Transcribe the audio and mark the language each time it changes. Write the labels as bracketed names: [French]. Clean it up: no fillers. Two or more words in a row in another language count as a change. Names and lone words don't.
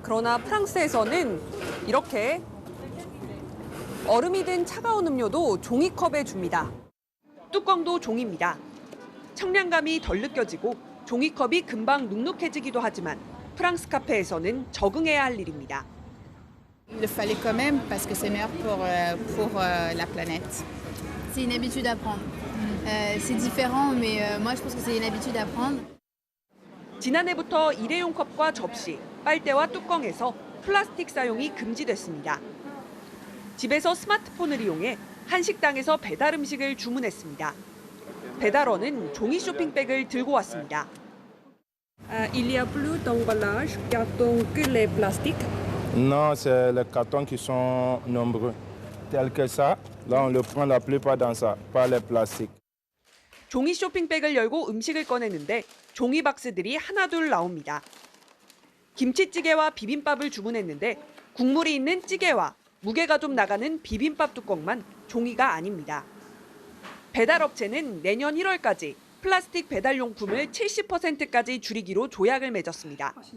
[Korean] 그러나 프랑스에서는 이렇게 얼음이 든 차가운 음료도 종이컵에 줍니다. 뚜껑도 종이입니다. 청량감이 덜 느껴지고 종이컵이 금방 눅눅해지기도 하지만 프랑스 카페에서는 적응해야 할 일입니다. [French] Il le fallait quand même parce que c'est meilleur pour la planète. C'est une habitude à prendre. C'est différent, mais moi je pense que c'est une habitude à prendre. [Korean] 지난해부터 일회용 컵과 접시, 빨대와 뚜껑에서 플라스틱 사용이 금지됐습니다. 집에서 스마트폰을 이용해 한식당에서 배달 음식을 주문했습니다. 배달원은 종이 쇼핑백을 들고 왔습니다. [French] Il y a plus d'emballage carton que les plastiques. Non, c'est les cartons qui sont nombreux. Tel que ça, là on le prend la plupart dans ça, pas les plastiques. [Korean] 종이 쇼핑백을 열고 음식을 꺼내는데 종이 박스들이 하나둘 나옵니다. 김치찌개와 비빔밥을 주문했는데 국물이 있는 찌개와 무게가 좀 나가는 비빔밥 뚜껑만 종이가 아닙니다. 배달업체는 내년 1월까지 플라스틱 배달용품을 70%까지 줄이기로 조약을 맺었습니다.